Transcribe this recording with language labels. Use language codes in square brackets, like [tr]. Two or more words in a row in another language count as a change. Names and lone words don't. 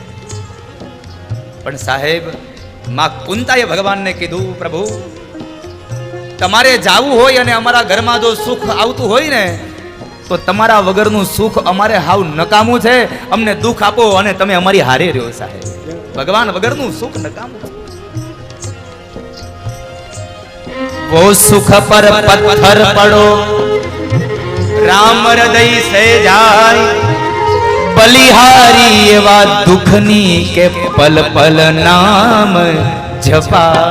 [gu] પણ સાહેબ માં કુંતાએ ભગવાનને કીધું, પ્રભુ તમારે જાવું હોય અને અમારા ઘરમાં જો સુખ આવતું હોય ને તો તમારા વગરનું સુખ અમારે હાવ નકામું છે. અમને દુઃખ આપો અને તમે અમારી હારે રહ્યો સાહેબ. ભગવાન વગરનું સુખ નકામું. [hi] वो सुख पर पत्थर पड़ो राम हृदय से जाय. [gu] બલિહારી એવા દુખની કે પળ પળ નામ જપા.